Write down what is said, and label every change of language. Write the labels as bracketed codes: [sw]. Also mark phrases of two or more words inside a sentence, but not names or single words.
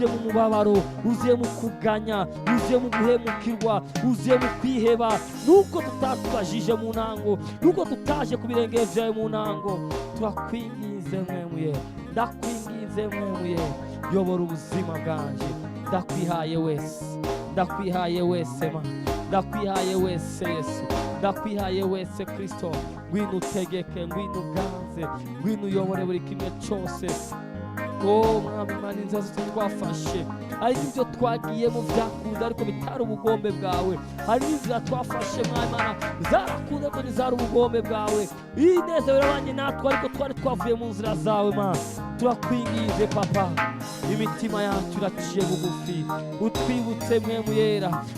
[rn] mu mubabaro bwuzuye mu kuganya bwuzuye mu guhemukirwa bwuzuye mu kwiheba nuko tutatubajije mu ntango nuko tutaje ku birenge vyawe mu ntango turakwingize mwe muyera ndakwingize mwe muyera yobora ubuzima bwanje ndakwihaye wese ndakwihaye wese Mana ndakwihaye wese Yesu ndakwihaye wese Kristo ngwino utegeke ngwino uganze ngwino uyobore buri kimwe cyose mwami Imana inzira zose twafashe hari n'ibyo twagiyemo byakunze ariko bitari ubugombe bwawe hari n'inzira twafashe mwami Imana zarakunze ko ntizari ubugombe bwawe ineza birabanye natwe ariko twari twavuye mu nzira zawe Mana turakwingize papa imitima yacu iraciye bugufi utwibutse mwe muyera